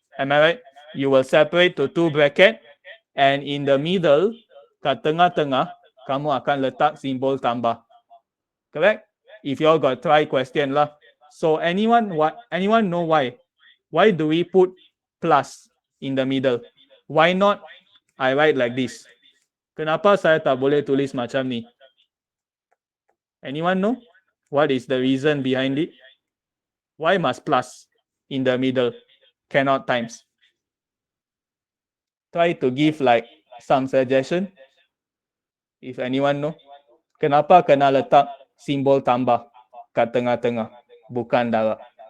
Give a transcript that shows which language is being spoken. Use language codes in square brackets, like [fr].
[en] Am I right? You will separate to 2 bracket, and in the middle, [ms] kat tengah-tengah, kamu akan letak simbol tambah. [en] Correct? If you all got try question lah. So anyone know why? Why do we put plus in the middle? Why not I write like this? [ms] Kenapa saya tak boleh tulis macam ni? [en] Anyone know? What is the reason behind it? Why must plus in the middle? Cannot times. Try to give like some suggestion. If anyone know. [ms] Kenapa kena letak simbol tambah kat tengah-tengah, bukan darab?